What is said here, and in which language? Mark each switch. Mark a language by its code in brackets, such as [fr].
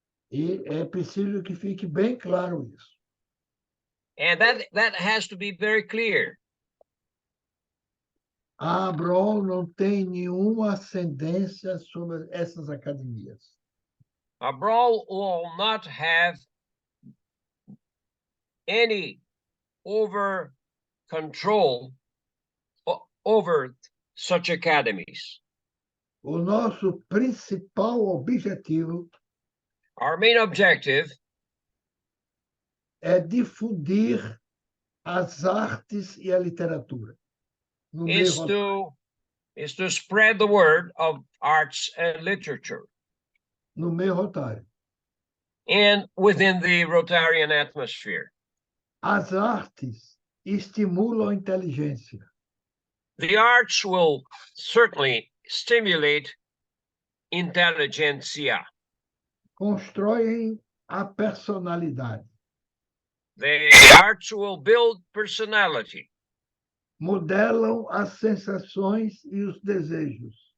[pt] E é preciso que fique bem claro isso. [en] And that has to be very clear. [pt] A Abrol não tem nenhuma ascendência sobre essas academias. [en] Abrol will not have any control over such academies. [pt] O nosso principal objetivo [en] Our main objective [pt] é difundir as artes e a literatura no [en] is to spread the word of arts and literature [pt] meio rotário. [en] and within the Rotarian atmosphere. [pt] As artes estimulam a inteligência. [en] The arts will certainly stimulate intelligentsia. [pt] Constroem a personalidade. [en] The arts will build personality. [pt] Modelam as sensações e os desejos.